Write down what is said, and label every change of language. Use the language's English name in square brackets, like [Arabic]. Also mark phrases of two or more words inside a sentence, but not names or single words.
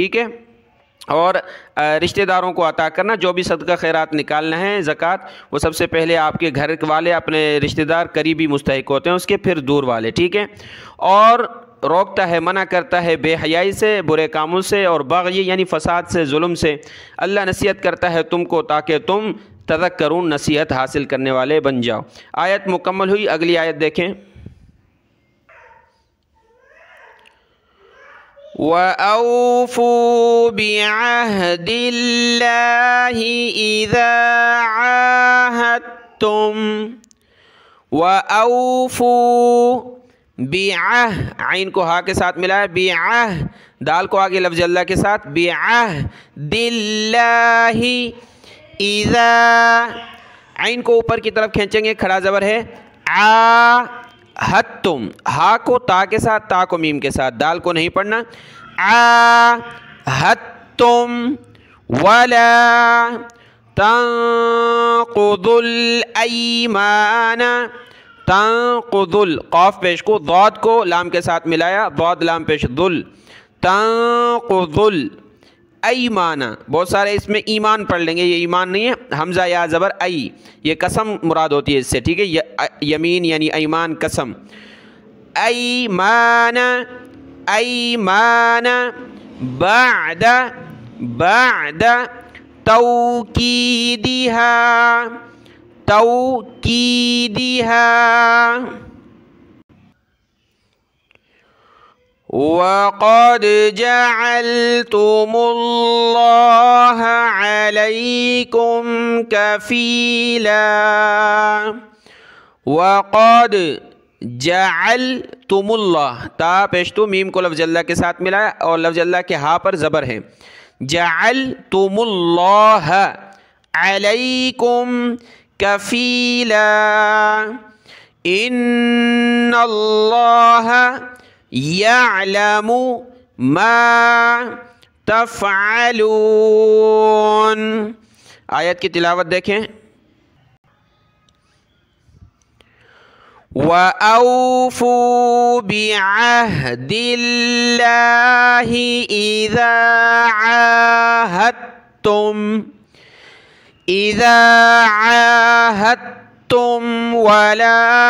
[Hindi] ठीक है, और रिश्तेदारों को अता करना, जो भी सदका खैरात निकालना है, ज़कात, वो सबसे पहले आपके घर वाले, अपने रिश्तेदार करीबी मुस्तहिक होते हैं, उसके फिर दूर वाले। ठीक है, और रोकता है, मना करता है बेहयाई से, बुरे कामों से और बग़य यानी फ़साद से, जुल्म से। अल्लाह नसीहत करता है तुमको ताकि तुम तज़क्करून, नसीहत हासिल करने वाले बन जाओ। आयत मुकम्मल हुई, अगली आयत देखें। [Arabic] وأوفوا بعهد الله إذا عاهدتم، وأوفوا بعه, [Hindi] आइन को हा के साथ मिलाया, बिअह, दाल को आगे लफ्ज़ अल्लाह के साथ, [Arabic] بعهد الله إذا, [Hindi] आइन को ऊपर की तरफ खींचेंगे, खड़ा ज़बर है, आहदतुम, हा को ता के साथ, ता को मीम के साथ, दाल को नहीं पढ़ना, [Arabic] عاهدتم ولا تنقضوا الأيمان, [Hindi] तंक़ुदुल, क़ाफ पेश को, दाद को लाम के साथ मिलाया, दाद लाम पेश दुल, [Arabic] تنقضوا الأيمان, [Hindi] बहुत सारे इसमें ईमान पढ़ लेंगे, ये ईमान नहीं है, हमज़ा या ज़बर आई, ये कसम मुराद होती है इससे। ठीक है, यमीन यानी ईमान, कसम, [Arabic] الأيمان، الأيمان بعد، بعد توكيدها, توكيدها، وقد جعلتم الله عليكم كفيلا، وقد جعلتم الله, [Hindi] ता पेशतु मीम को लफ्ज़ अल्लाह के साथ मिलाया और लफ्ज़ अल्लाह के हा पर ज़बर है, [Arabic] جعلتم الله عليكم كفيلا، إن الله يعلم ما تفعلون. [Hindi] आयत की तिलावत देखें। [Arabic] وأوفوا بعهد الله إذا عاهدتم، إذا عاهدتم ولا